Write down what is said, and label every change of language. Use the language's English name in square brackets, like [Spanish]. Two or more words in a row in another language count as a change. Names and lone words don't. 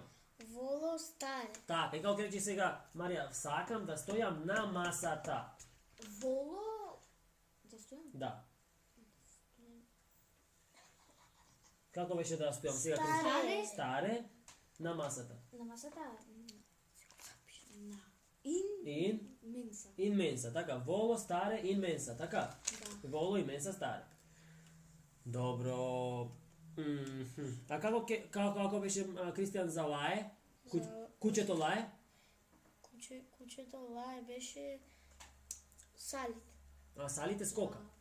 [Latin] Volo stare. [Macedonian] Така, и како ќе рече сега Марија, сакам да стојам на масата? Воло да стојам? Да. Како беше да стојам сега? Старе на масата. На масата. [Latin] In mensa, така, volo stare in mensa, [Macedonian] така? Да. [Latin] Volo in mensa stare. [Macedonian] Добро. А како беше Кристијан за лае? Кучето лае? Кучето лае беше салит. Салит е скока?